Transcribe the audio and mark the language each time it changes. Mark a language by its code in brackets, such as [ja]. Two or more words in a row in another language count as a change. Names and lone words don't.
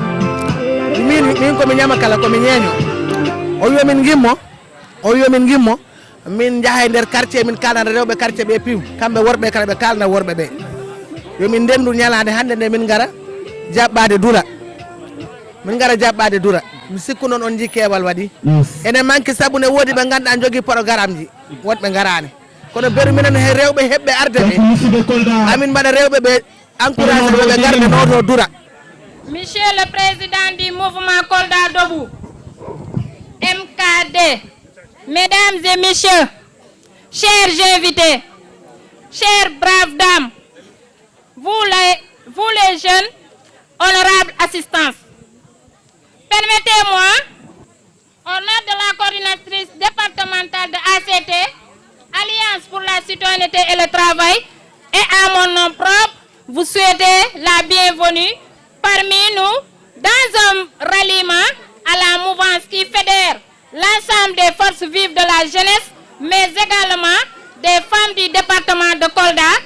[ff] min komi ñama kala komi ñeeño o wi yomin gimmo min jaaha e nder quartier min kalana rewɓe quartier ɓe piw kamɓe worɓe kala ɓe kalna worɓe ɓe yomin ndendu ñalade hande nde min gara jaɓɓade dura mi sikku noon on ji keewal waɗi ene manque saabu ne woodi ɓe ganduɗa jogui programme ji woɗɓe garani kono beru minen he rewɓe heɓɓe arde ɓe amin mbaɗa rewɓe ɓe encouragé ɓe garde noto dura. [fr] Monsieur le président du mouvement Kolda Debout MKD, mesdames et messieurs, chers invités, chères braves dames, vous les jeunes honorables assistances, permettez-moi, au nom de la coordinatrice départementale de ACT, Alliance pour la citoyenneté et le travail, et à mon nom propre, vous souhaiter la bienvenue parmi nous dans un ralliement à la mouvance qui fédère l'ensemble des forces vives de la jeunesse, mais également des femmes du département de Kolda